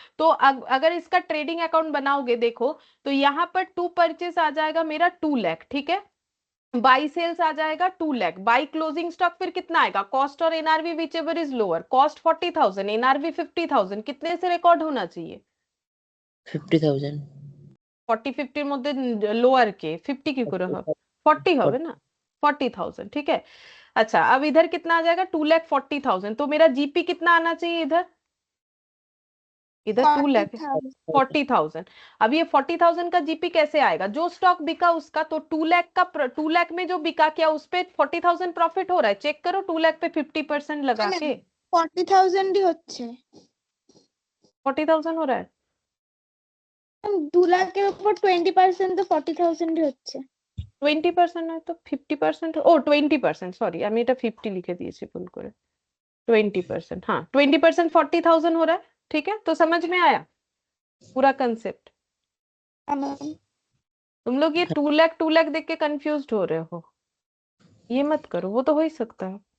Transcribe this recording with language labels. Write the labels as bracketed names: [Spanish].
[Hindi] तो अगर इसका ट्रेडिंग अकाउंट बनाओगे देखो, तो यहाँ पर टू परचेस आ जाएगा मेरा 2 लाख, ठीक है, बाई सेल्स आ जाएगा 2 लाख, बाई क्लोजिंग स्टॉक फिर कितना आएगा, कॉस्ट और NRV which ever is lower, cost 40,000 NRV 50,000, कितने से रिकॉर्ड होना चाहिए 50,000. [Bangla] 40 50 মধ্যে লোয়ার কে 50 কি করে হবে 40 হবে না 40,000, [Hindi] ठीक है। अच्छा अब इधर कितना आ जाएगा 2,40,000, तो मेरा जीपी कितना आना चाहिए इधर, इधर 2 लाख 40,000 40,000। अब ये 40,000 का जीपी कैसे आएगा, जो स्टॉक बिका उसका, तो 2 लाख का 2 लाख में जो बिका क्या उस पे 40,000 प्रॉफिट हो रहा है, चेक करो 2 लाख पे 50% लगा के [Bangla] 40,000 ही হচ্ছে [Hindi] 40,000 हो रहा है। [Bangla] 2 লাখের উপর 20% তো 40,000 ही হচ্ছে [Hindi] 20% है तो 50% ओ 20%, [Bangla] সরি আমি এটা 50 লিখে দিয়েছি ভুল করে, [Hindi] 20%, हाँ 20% 40,000 हो रहा है, ठीक है, तो समझ में आया पूरा कंसेप्ट। तुम लोग ये 2 लाख देख के कंफ्यूज हो रहे हो, ये मत करो, वो तो हो ही सकता है।